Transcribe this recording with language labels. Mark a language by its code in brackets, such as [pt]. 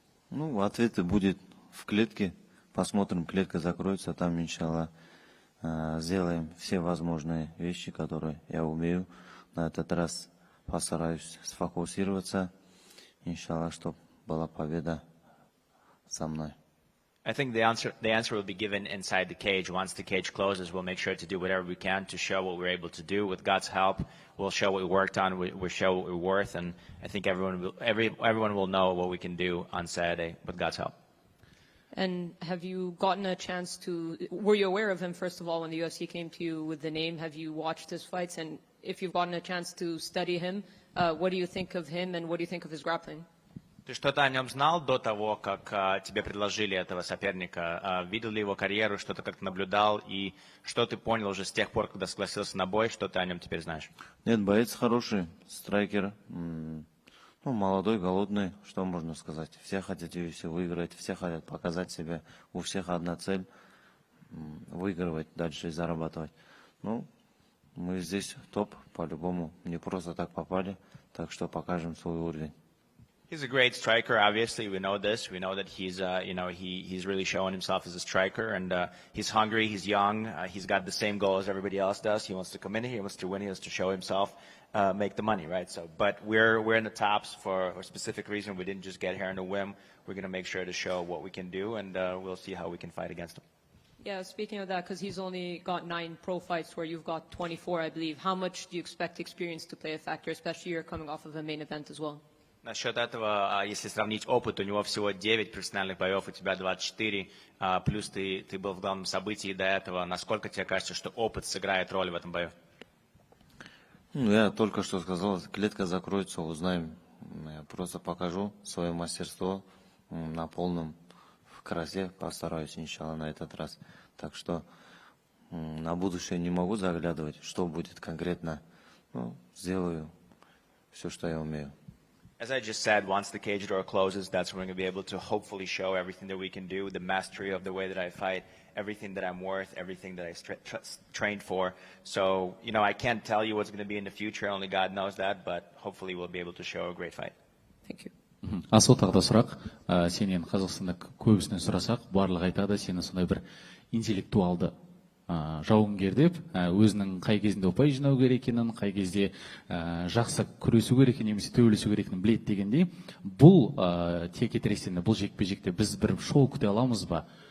[ru] Ну, ответы будет в клетке. Посмотрим, клетка закроется, там, иншаллах, сделаем все возможные вещи, которые я умею. На этот раз постараюсь сфокусироваться, иншаллах, чтобы была победа со мной. [en] I think the answer will be given inside the cage. Once the cage closes, we'll make sure to do whatever we can to show what we're able to do. With God's help, we'll show what we worked on, we'll show what we're worth, and I think everyone will know what we can do on Saturday with God's help. And have you gotten a chance to, were you aware of him, first of all, when the UFC came to you with the name? Have you watched his fights? And if you've gotten a chance to study him, what do you think of him and what do you think of his grappling? [ru] Ты что-то о нем знал до того, как тебе предложили этого соперника? Видел ли его карьеру, что-то как-то наблюдал, и что ты понял уже с тех пор, когда согласился на бой, что ты о нем теперь знаешь? Нет, боец хороший, страйкер. Ну, молодой, голодный, что можно сказать. Все хотят UFC выиграть, все хотят показать себя. У всех одна цель выигрывать дальше и зарабатывать. Ну, мы здесь топ, по-любому. Не просто так попали, так что покажем свой уровень. [en] He's a great striker. Obviously, we know this. We know that he's really showing himself as a striker, and he's hungry. He's young. He's got the same goal as everybody else does. He wants to come in here. He wants to win. He wants to show himself, make the money, right? So, but we're in the tops for a specific reason. We didn't just get here on a whim. We're going to make sure to show what we can do, and we'll see how we can fight against him. Yeah, speaking of that, because he's only got 9 pro fights where you've got 24, I believe. How much do you expect experience to play a factor, especially you're coming off of a main event as well? [ru] Насчет этого, если сравнить опыт, у него всего 9 профессиональных боев, у тебя 24, плюс ты был в главном событии до этого. Насколько тебе кажется, что опыт сыграет роль в этом бою? Ну, я только что сказал, клетка закроется, узнаем. Я просто покажу свое мастерство на полном в красе, постараюсь, иншалла, на этот раз. Так что на будущее не могу заглядывать, что будет конкретно. Ну, сделаю все, что я умею. [en] As I just said, once the cage door closes, that's when we're going to be able to hopefully show everything that we can do, the mastery of the way that I fight, everything that I'm worth, everything that I trained for. So, I can't tell you what's going to be in the future, only God knows that, but hopefully we'll be able to show a great fight. Thank you. [kk] Асыл тағы да сұрақ, сенен Қазақстанда көбісінен сұрасақ, барлығы айтады, сені сондай бір интеллектуалды жауынгер деп, өзінің қай кезінде ұпай жинау керек екенін, қай кезде жақсы күресу керек екенін, немесе төбелесу керек екенін біледі дегендей, бұл текетіресінде, бұл жекпе-жекте біз бір шоу күте аламыз ба?